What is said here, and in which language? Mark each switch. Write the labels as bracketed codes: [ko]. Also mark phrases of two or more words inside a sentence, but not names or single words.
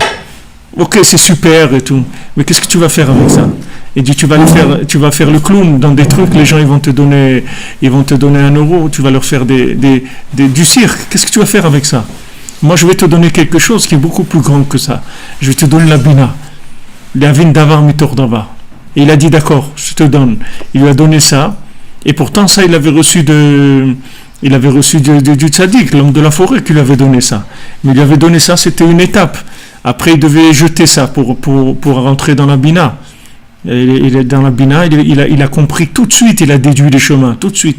[fr] Ok, c'est super et tout, mais qu'est-ce que tu vas faire avec ça? Il dit, tu vas faire le clown dans des trucs, les gens ils vont te donner 1 euro, tu vas leur faire du cirque. Qu'est-ce que tu vas faire avec ça? Moi je vais te donner quelque chose qui est beaucoup plus grand que ça. Je vais te donner la bina. [he] מבין דבר מתוך דבר. [fr] Et il a dit d'accord, je te donne. Il lui a donné ça. Et pourtant, ça, il avait reçu du tzaddik, l'homme de la forêt, qui lui avait donné ça. Mais il lui avait donné ça, c'était une étape. Après, il devait jeter ça pour rentrer dans la bina. Il est dans la bina, il a compris tout de suite, il a déduit les chemins, tout de suite.